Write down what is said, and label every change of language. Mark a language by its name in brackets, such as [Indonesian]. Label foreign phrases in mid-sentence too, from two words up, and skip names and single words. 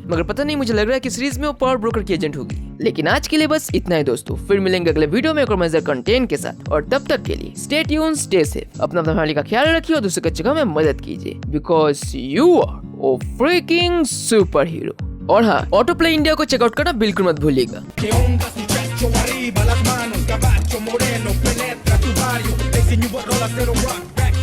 [Hindi] मगर पता नहीं, मुझे लग रहा है कि सीरीज में वो पावर ब्रोकर की एजेंट होगी। लेकिन आज के लिए बस इतना ही दोस्तों, फिर मिलेंगे अगले वीडियो में एक और मजेदार कंटेंट के साथ। और तब तक के लिए [English] stay tuned, stay safe, [Hindi] अपना फैमिली का ख्याल रखिए और दूसरे के जगह में मदद कीजिए, [English] because you are a freaking super hero. [Hindi] और हाँ, ऑटो प्ले इंडिया को चेकआउट करना बिल्कुल मत भूलिएगा। [Spanish] Arriba las manos, caballo moreno, penetra tu barrio, te enseño a rola cero rock.